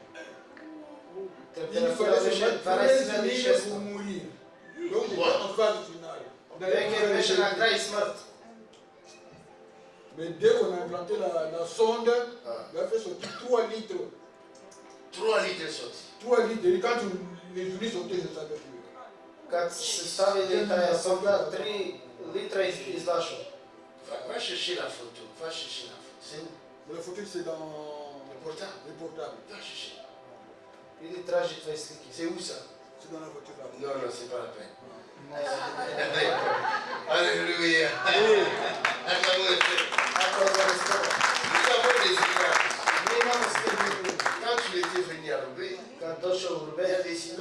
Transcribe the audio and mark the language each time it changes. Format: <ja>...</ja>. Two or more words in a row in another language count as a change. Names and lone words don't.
<fr>Il fallait se mettre 13 000 pour mourir. Donc j'étais en phase finale. Mais dès qu'on a implanté la sonde, on a fait sortir 3 litres. 3 litres sortis. 3 litres. Et quand les urines sortaient, je ne savais plus.</fr> <sr>Kad se stavili taj sonda, 3 litra izlašao.</sr> <fr>Va chercher la photo. Va chercher la photo. C'est où? La photo, c'est dans le portable. Le portable. Va chercher.</fr> <sr>Idi traži tvoje slike.</sr> <fr>C'est où ça? C'est dans la voiture là. Non, non, c'est pas la peine. Alléluia. Nous avons des images. Quand tu étais venu à Roubaix, il y avait des images.</fr>